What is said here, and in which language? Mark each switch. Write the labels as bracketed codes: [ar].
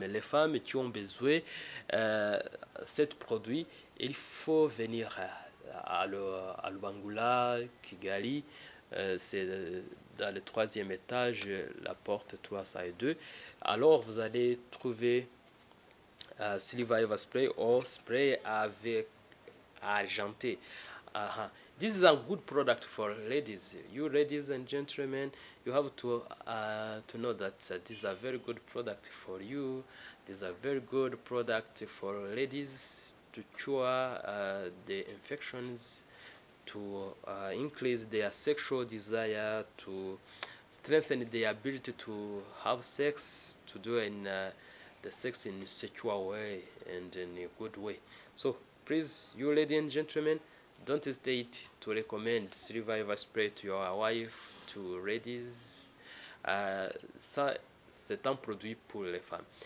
[fr] Les femmes qui ont besoin de ce produit, il faut venir à Lubangula, Kigali, c'est dans le 3e étage, la porte 302. Alors vous allez trouver Siliva Eva Spray ou spray avec argenté. [en] This is a good product for ladies. You ladies and gentlemen, you have to know that this is a very good product for you. This is a very good product for ladies to cure the infections, to increase their sexual desire, to strengthen their ability to have sex, to do the sex in a secure way and in a good way. So please, you ladies and gentlemen, don't hesitate to recommend Silver Eva spray to your wife, to ladies. [fr] Ça, c'est un produit pour les femmes.